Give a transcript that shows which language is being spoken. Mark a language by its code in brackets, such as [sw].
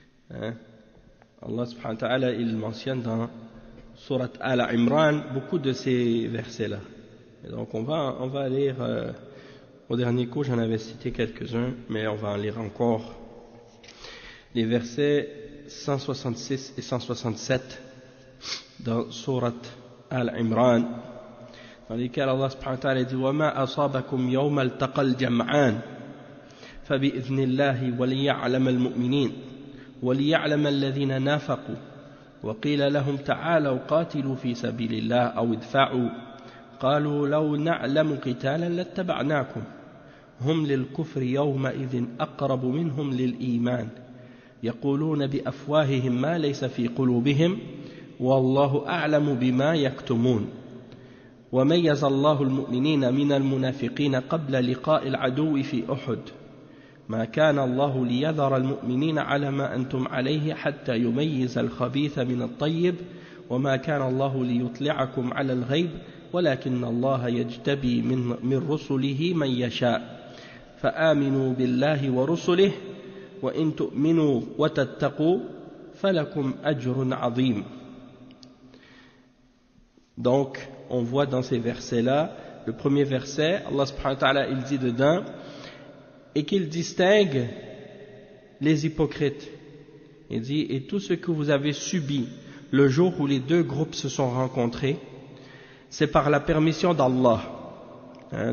[fr] Allah subhanahu wa ta'ala, il mentionne dans Surat Al-Imran beaucoup de ces versets-là. Et donc on va lire, au dernier cours j'en avais cité quelques-uns, mais on va en lire encore. Les versets 166 et 167 dans Surat Al-Imran, dans lesquels Allah subhanahu wa ta'ala dit [ar] وَمَا أَصَابَكُمْ يَوْمَ الْتَقَى الْجَمْعَانِ فَبِإِذْنِ اللَّهِ وَلِيَعْلَمَ الْمُؤْمِنِينَ وَلِيَعْلَمَ الَّذِينَ نَافَقُوا وَقِيلَ لَهُمْ تَعَالَوْا قَاتِلُوا فِي سَبِيلِ اللَّهِ أَوْ ادْفَعُوا قالوا لو نعلم قتالا لاتبعناكم هم للكفر يومئذ أقرب منهم للإيمان يقولون بأفواههم ما ليس في قلوبهم والله أعلم بما يكتمون وميز الله المؤمنين من المنافقين قبل لقاء العدو في أحد ما كان الله ليذر المؤمنين على ما أنتم عليه حتى يميز الخبيث من الطيب وما كان الله ليطلعكم على الغيب ولكن الله يجتبي من رسله من يشاء فآمنوا بالله ورسله وإن تؤمنوا وتتقوا فلكم أجر عظيم. [fr] Donc, on voit dans ces versets-là, le premier verset, Allah subhanahu wa ta'ala, il dit dedans, et qu'il distingue les hypocrites. Il dit, et tout ce que vous avez subi le jour où les deux groupes se sont rencontrés, c'est par la permission d'Allah.